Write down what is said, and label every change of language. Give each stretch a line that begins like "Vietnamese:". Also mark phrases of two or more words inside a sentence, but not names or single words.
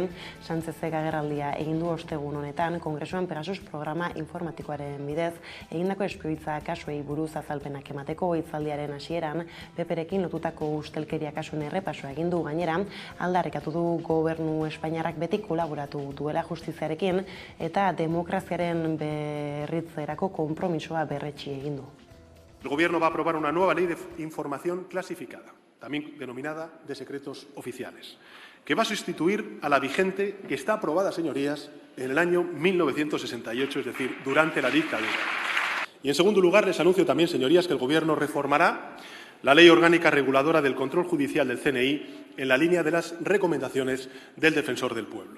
Basque: Sánchezek agerraldia egin du ostegun honetan Kongresuan Pegasus programa informatikoaren bidez egindako espioitza kasuei buruz azalpenak emateko hitzaldiaren hasieran PPrekin lotutako ustelkeria kasuen errepasoa egin du gainera, aldarrikatu du gobernu espainiarrak beti kolaboratu duela justiziarekin eta demokraziaren berritzerako konpromisoa berretsi egin du.
Spanish: El Gobierno va a aprobar una nueva ley de información clasificada, también denominada de secretos oficiales, que va a sustituir a la vigente que está aprobada, señorías, en el año 1968, es decir, durante la dictadura. Y, en segundo lugar, les anuncio también, señorías, que el Gobierno reformará la Ley Orgánica Reguladora del Control Judicial del CNI en la línea de las recomendaciones del Defensor del Pueblo.